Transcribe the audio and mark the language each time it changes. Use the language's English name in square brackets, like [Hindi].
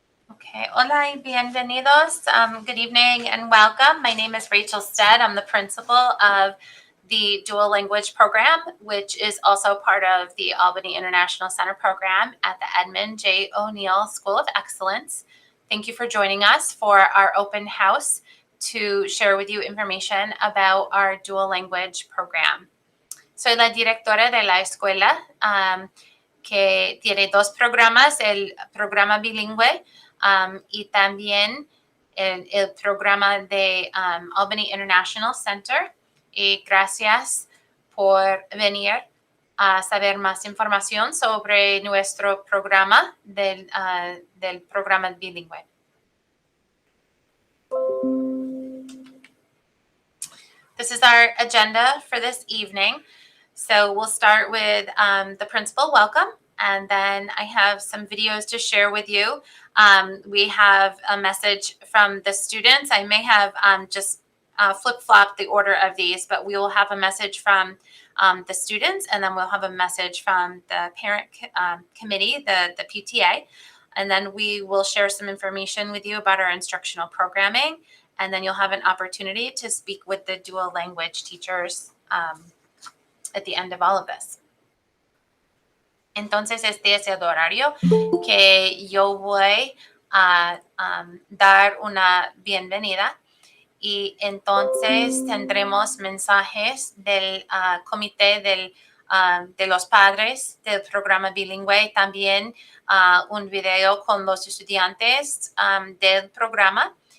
[Spanish] Okay, hola y bienvenidos. [English] Good evening and welcome. My name is Rachel Stead. I'm the principal of the Dual Language Program, which is also part of the Albany International Center program at the Edmund J. O'Neill School of Excellence. Thank you for joining us for our open house to share with you information about our Dual Language Program. [Spanish] Soy la directora de la escuela que tiene dos programas, el programa bilingüe y también el programa de Albany International Center. Y gracias por venir a saber más información sobre nuestro programa del programa bilingüe. [English] This is our agenda for this evening. So we'll start with the principal welcome, and then I have some videos to share with you. We have a message from the students. I may have just flip-flop the order of these, but we will have a message from the students, and then we'll have a message from the parent committee, the PTA, and then we will share some information with you about our instructional programming, and then you'll have an opportunity to speak with the dual language teachers at the end of all of this. [Spanish] Entonces, este es el horario que yo voy a dar una bienvenida y entonces tendremos mensajes del comité de los padres del programa bilingüe, también un video con los estudiantes del programa.